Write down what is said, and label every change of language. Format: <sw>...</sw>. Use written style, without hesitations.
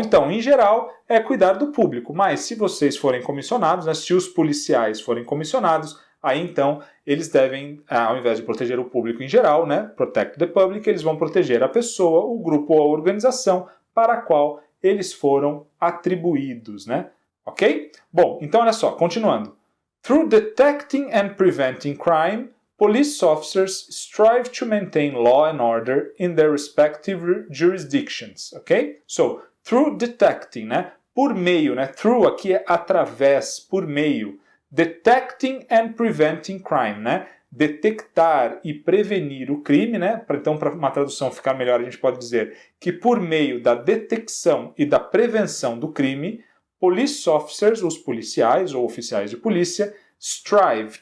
<pt>Então, em geral, é cuidar do público, mas se vocês forem comissionados, né, se os policiais forem comissionados, Aí então eles devem, ao invés de proteger o público em geral, né,</pt> <en>protect the public,</en> <pt>eles vão proteger a pessoa, o grupo ou a organização para a qual eles foram atribuídos, né? Ok? Bom, então olha só, continuando.</pt> <en>Through detecting and preventing crime, police officers strive to maintain law and order in their respective jurisdictions, ok? So, through detecting, né?</en> <pt>Por meio, né? Through aqui é através, por meio.</pt> <en>Detecting and preventing crime,</en> <pt>né? Detectar e prevenir o crime, né? Então, para uma tradução ficar melhor, a gente pode dizer que por meio da detecção e da prevenção do crime,</pt> <en>police officers,</en> <pt>os policiais ou oficiais de polícia, strive.</pt>